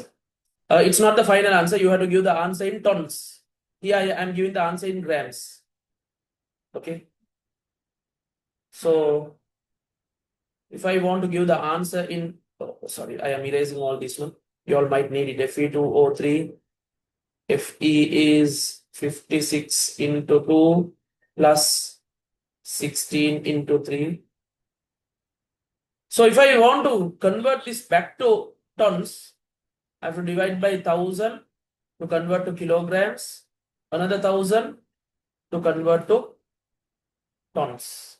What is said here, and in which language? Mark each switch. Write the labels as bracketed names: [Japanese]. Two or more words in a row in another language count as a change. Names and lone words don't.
[English] It's not the final answer. You have to give the answer in tons. Here I am giving the answer in grams. Okay. So if I want to give the answer in, sorry, I am erasing all this one. You all might need it. Fe2O3. Fe is 56 into 2 plus 16 into 3. So if I want to convert this back to tons, I have to divide by 1000 to convert to kilograms, another 1000 to convert to tons.